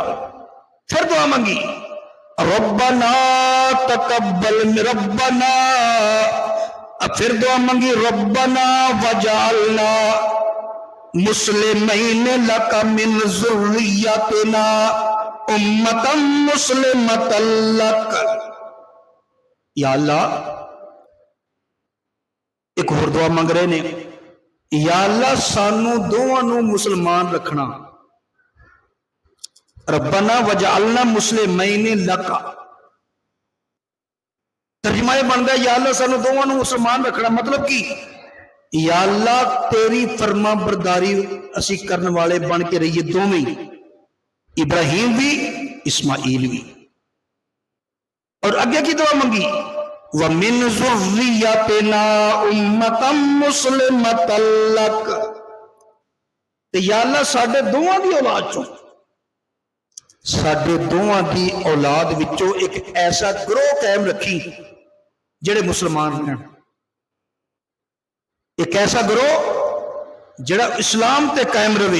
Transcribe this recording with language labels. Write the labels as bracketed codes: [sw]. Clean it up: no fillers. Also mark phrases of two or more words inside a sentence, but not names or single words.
[pa] ਫਿਰ ਦੁਆ ਮੰਗੀ [ar] ربنا تقبل، ربنا, [pa] ਫਿਰ ਦੁਆ ਮੰਗੀ [ar] ربنا واجعلنا مسلمين لك من ذريتنا أمة مسلمة لك. [pa] ਯਾ ਅੱਲਾਹ ਏਕ ਹੋਰ ਦੁਆ ਮੰਗ ਰਹੇ ਨੇ, ਯਾ ਅੱਲਾਹ ਸਾਨੂ ਦੋਵਾਂ ਨੂ ਮੁਸਲਮਾਨ ਰੱਖਣਾ, [ar] ربنا واجعلنا مسلمين لك. [pa] ਤਰਜੁਮਾ ਯੇ ਬਣਦਾ ਹੈ ਯਾ ਅੱਲਾਹ ਸਾਨੂ ਦੋਵਾਂ ਨੂ ਮੁਸਲਮਾਨ ਰੱਖਣਾ, ਮਤਲਬ ਕਿ ਯਾ ਅੱਲਾਹ ਤੇਰੀ ਫ਼ਰਮਾ ਬਰਦਾਰੀ ਅਸੀ ਕਰਨੇ ਵਾਲੇ ਬਣ ਕੇ ਰਹੀਏ ਦੋਵੇਂ, ਇਬਰਾਹੀਮ ਭੀ ਇਸਮਾਈਲ ਭੀ। ਔਰ ਆਗੇ ਕੀ ਦੁਆ ਮੰਗੀ [ar] ومن ذريتنا أمة مسلمة لك, [pa] ਤੇ ਯਾ ਅੱਲਾਹ ਸਾਡੇ ਦੋਵਾਂ ਦੀ ਔਲਾਦ ਚੋਂ, ਸਾਡੇ ਦੋਵਾਂ ਦੀ ਔਲਾਦ ਵਿਚੋਂ ਏਕ ਐਸਾ ਗਰੋਹ ਕਾਇਮ ਰੱਖੀ ਜੇੜ੍ਹੇ ਮੁਸਲਮਾਨ ਹੈਂ, ਏਕ ਐਸਾ ਗਰੋਹ ਜੇੜ੍ਹਾ ਇਸਲਾਮ ਤੇ ਕਾਇਮ ਰਹੇ।